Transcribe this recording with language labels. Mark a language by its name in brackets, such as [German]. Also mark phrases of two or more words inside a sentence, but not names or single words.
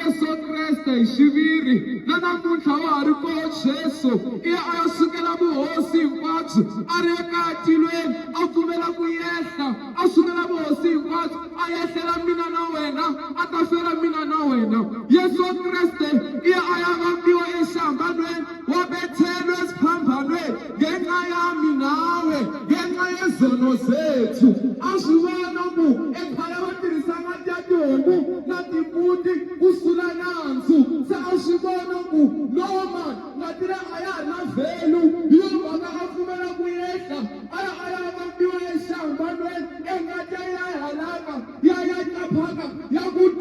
[Tsonga] Yesu Kreste hi xiviri na namuntlha wa ha ri kona Jesu i ya a ya sukela vuhosi hinkwabyo a ri eka tilweni a pfumela ku yehla a sukela vuhosi hinkwabyo a yehlela mina na wena a ta fela mina na wena Yesu Kreste i ya a ya vambiwa exihambanweni wa bethelwe [Zulu] esiphambanweni ngenxa ya minawe ngenxa yezono zethu [Tsonga] a swi vona ku ekhale va tirhisa mati ya tihomu na timbuti ku sula nandzu se a swi vona ku noma ngati le a ya ha ri na vhelu hi yo mhaka a pfumela ku yehla a ya vambiwa exihambanweni engati ya halaka ya caphaka ya ku